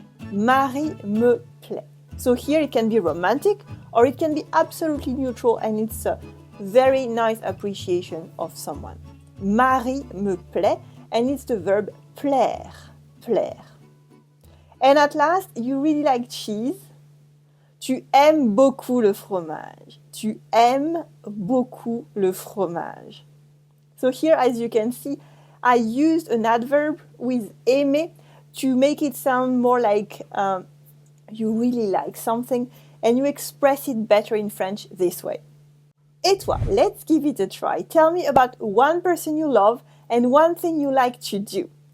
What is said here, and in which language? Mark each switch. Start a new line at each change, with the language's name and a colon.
French: Marie me plaît.
English: So here it can be romantic or it can be absolutely neutral, and it's a very nice appreciation of someone.
French: Marie me plaît,
English: and it's the verb plaire. Plaire. And at last, you really like cheese.
French: Tu aimes beaucoup le fromage. Tu aimes beaucoup le fromage.
English: So here, as you can see, I used an adverb with aimer to make it sound more like you really like something, and you express it better in French this way.
French: Et toi,
English: let's give it a try. Tell me about one person you love and one thing you like to do.